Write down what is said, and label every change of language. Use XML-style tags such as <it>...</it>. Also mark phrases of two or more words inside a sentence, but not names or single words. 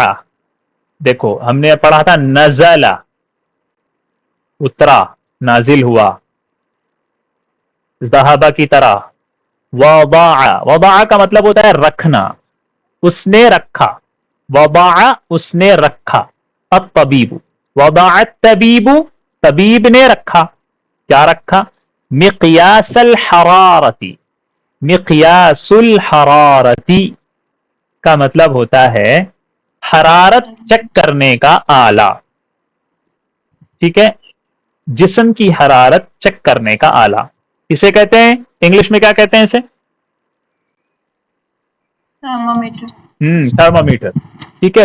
<ur>دیکھو ہم نے پڑھا تھا نزل، اترا، نازل ہوا، ذہبہ کی طرح. وضع، وضع کا مطلب ہوتا ہے رکھنا، اس نے رکھا. وضع اس نے رکھا. الطبیب،</ur> <ar>وضع الطبیب،</ar> <ur>طبیب نے رکھا. کیا رکھا؟</ur> <ar>مقیاس الحرارتی. مقیاس الحرارتی</ar> <ur>کا مطلب ہوتا ہے حرارت چیک کرنے کا آلہ. ٹھیک ہے، جسم کی حرارت چیک کرنے کا آلہ اسے کہتے ہیں، انگلش میں کیا کہتے ہیں اسے؟ تھرمامیٹر. ٹھیک ہے.</ur>